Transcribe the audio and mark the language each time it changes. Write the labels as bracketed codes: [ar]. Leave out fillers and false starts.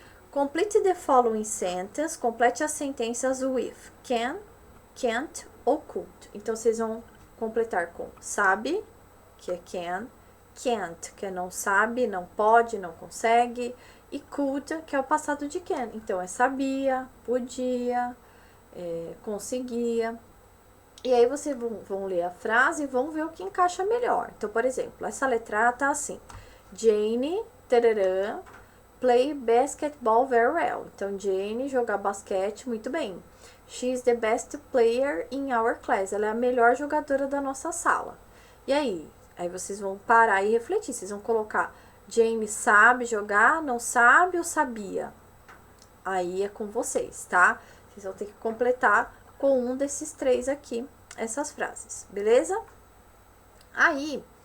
[en] Complete the following sentence. Complete [pt] as sentenças [en] with can, can't ou could. [pt] Então, vocês vão completar com sabe, que é can, can't, que é não sabe, não pode, não consegue, e could, que é o passado de can. Então, é sabia, podia, conseguia. E aí, vocês vão ler a frase e vão ver o que encaixa melhor. Então, por exemplo, essa letra tá assim. [en] Jane, tararã, play basketball very well. [pt] Então, Jane jogar basquete muito bem. [en] She is the best player in our class. [pt] Ela é a melhor jogadora da nossa sala. E aí? Aí vocês vão parar e refletir. Vocês vão colocar Jane sabe jogar, não sabe ou sabia? Aí é com vocês, tá? Vocês vão ter que completar com um desses 3 aqui, essas frases, beleza? Aí,